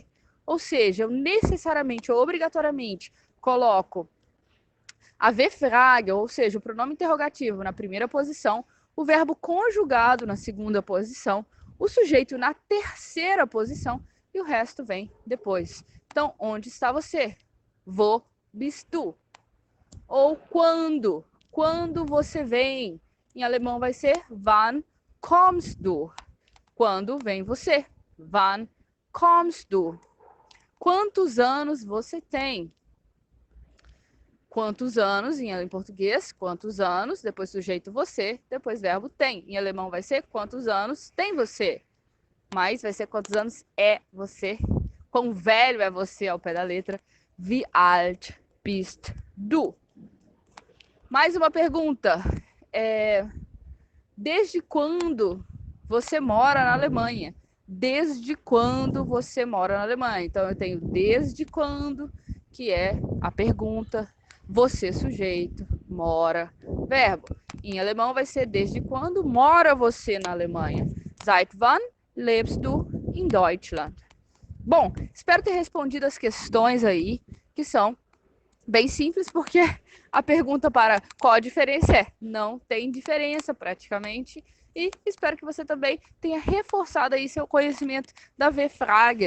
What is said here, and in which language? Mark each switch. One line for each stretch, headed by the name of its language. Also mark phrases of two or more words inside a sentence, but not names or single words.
Portuguese: Ou seja, eu necessariamente ou obrigatoriamente coloco a W-Frage, ou seja, o pronome interrogativo na primeira posição, o verbo conjugado na segunda posição, o sujeito na terceira posição e o resto vem depois. Então, onde está você?
German: Wo bist du?
Portuguese: Ou quando? Quando você vem? Em alemão vai ser
German: wann kommst du?
Portuguese: Quando vem você?
German: Wann kommst du?
Portuguese: Quantos anos você tem? quantos anos em português, quantos anos, depois sujeito você, depois verbo tem. Em alemão vai ser quantos anos tem você, mas vai ser quantos anos é você, quão velho é você ao pé da letra,
German: wie alt bist du.
Portuguese: Mais uma pergunta, desde quando você mora na Alemanha? Desde quando você mora na Alemanha? Então eu tenho desde quando, que é a pergunta, você sujeito, mora, verbo. Em alemão vai ser desde quando mora você na Alemanha?
German: Seit wann lebst du in Deutschland?
Portuguese: Bom, espero ter respondido as questões aí, que são bem simples, porque a pergunta para qual a diferença é não tem diferença praticamente. E espero que você também tenha reforçado aí seu conhecimento da V-Frage.